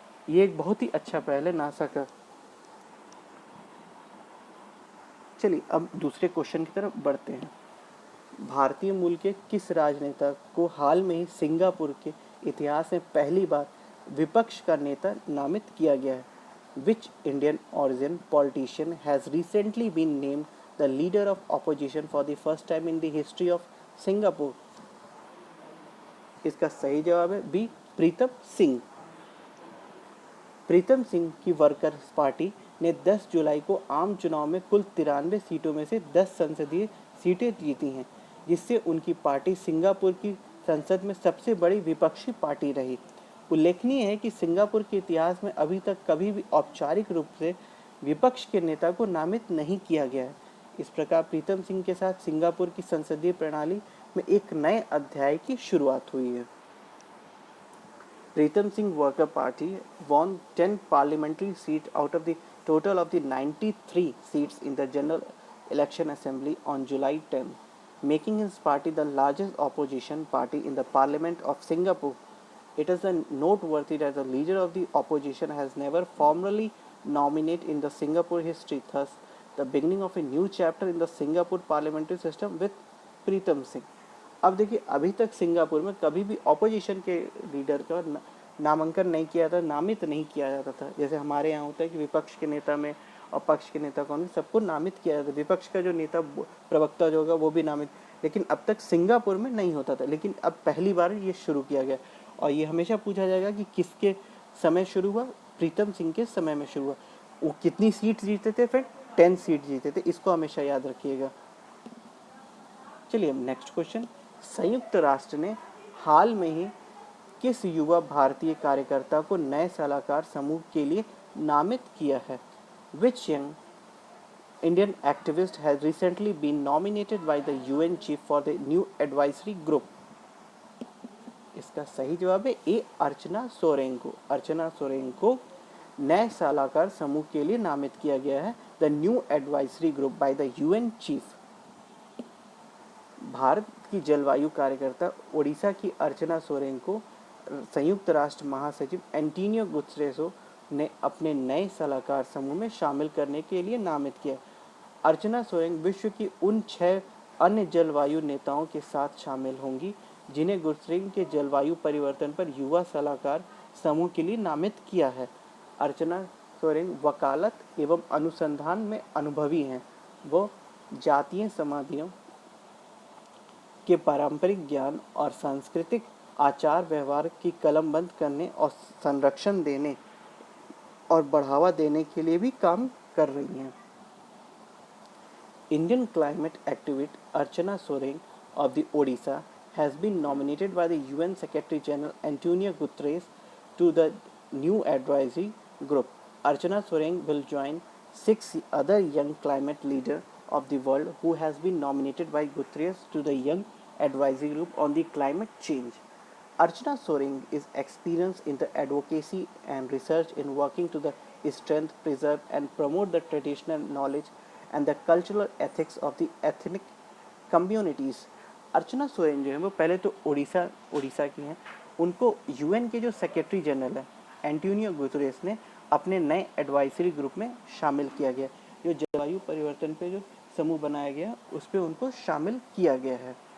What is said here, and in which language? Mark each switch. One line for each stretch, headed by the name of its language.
Hindi: ये एक बहुत ही अच्छा पहल है नासा का। चलिए अब दूसरे क्वेश्चन की तरफ बढ़ते हैं। भारतीय मूल के किस राजनेता को हाल में ही सिंगापुर के इतिहास में पहली बार विपक्ष का नेता नामित किया गया है?
English: Which Indian origin politician has recently been named the leader of opposition for the first time in the history of Singapore?
Hindi: इसका सही जवाब है बी, प्रीतम सिंह। प्रीतम सिंह की वर्कर्स पार्टी ने 10 जुलाई को आम चुनाव में कुल 93 सीटों में से 10 संसदीय सीटें जीती हैं, जिससे उनकी पार्टी सिंगापुर की संसद में सबसे बड़ी विपक्षी पार्टी रही। उल्लेखनीय है कि सिंगापुर के इतिहास में अभी तक कभी भी औपचारिक रूप से विपक्ष के नेता को नामित नहीं किया गया है। इस प्रकार प्रीतम सिंह के साथ सिंगापुर की संसदीय प्रणाली में एक नए अध्याय की शुरुआत हुई है।
English: Pritam Singh Worker Party won 10 parliamentary seats out of the total of the 93 seats in the General Election Assembly on July 10, making his party the largest opposition party in the Parliament of Singapore. It is noteworthy that the leader of the opposition has never formally nominated in the Singapore history, thus the beginning of a new chapter in the Singapore parliamentary system with Pritam Singh.
Hindi: अब देखिए अभी तक Singapore में कभी भी opposition के leader का नामांकन नहीं किया था, नामित नहीं किया जाता था। जैसे हमारे यहाँ होता है कि विपक्ष के नेता में और पक्ष के नेता कौन, सबको नामित किया जाता है, विपक्ष का जो नेता प्रवक्ता जो होगा वो भी नामित, लेकिन अब तक सिंगापुर में नहीं होता था। लेकिन अब पहली बार ये शुरू किया गया और ये हमेशा पूछा जाएगा कि किसके समय शुरू हुआ, प्रीतम सिंह के समय में शुरू हुआ। वो कितनी सीट जीते थे, फिर 10 सीट जीते थे, इसको हमेशा याद रखिएगा। चलिए नेक्स्ट क्वेश्चन। संयुक्त राष्ट्र ने हाल में ही किस युवा भारतीय कार्यकर्ता को नए सलाहकार समूह के लिए नामित किया है?
English: Which young Indian activist has recently been nominated by the UN chief for the new advisory group?
Hindi: इसका सही जवाब है ए, अर्चना सोरेन को। अर्चना सोरेन को नए सलाहकार समूह के लिए नामित किया गया है,
English: The new advisory group by the UN chief.
Hindi: Bharat की जलवायु कार्यकर्ता ओडिशा की अर्चना सोरेन को संयुक्त राष्ट्र महासचिव एंटोनियो गुतेरेस ने अपने नए सलाहकार समूह में शामिल करने के लिए नामित किया। अर्चना सोरेन विश्व की उन 6 अन्य जलवायु नेताओं के साथ शामिल होंगी जिन्हें गुतेरेस के जलवायु परिवर्तन पर युवा सलाहकार समूह के लिए नामित किया है। अर्चना सोरेन वकालत एवं अनुसंधान में अनुभवी हैं। वो जातीय समाधियों के पारंपरिक ज्ञान और सांस्कृतिक आचार व्यवहार की कलमबंद करने और संरक्षण देने और बढ़ावा देने के लिए भी काम कर रही हैं।
English: Indian climate activist Archana Soren of the Odisha has been nominated by the UN Secretary General Antonio Guterres to the new advisory group. Archana Soreng will join 6 other young climate leaders of the world who has been nominated by Guterres to the Young Advisory Group on the Climate Change. Archana Soreng is experienced in the advocacy and research in working to the strength, preserve and promote the traditional knowledge and the cultural ethics of the ethnic communities.
Hindi: अर्चना सोरेन जो है वो पहले तो उड़ीसा की हैं। उनको UN के जो सेक्रेटरी जनरल है एंटोनियो गुतरेस ने अपने नए एडवाइजरी ग्रुप में शामिल किया गया। जो जलवायु परिवर्तन पे जो समूह बनाया गया उस पर उनको शामिल किया गया है।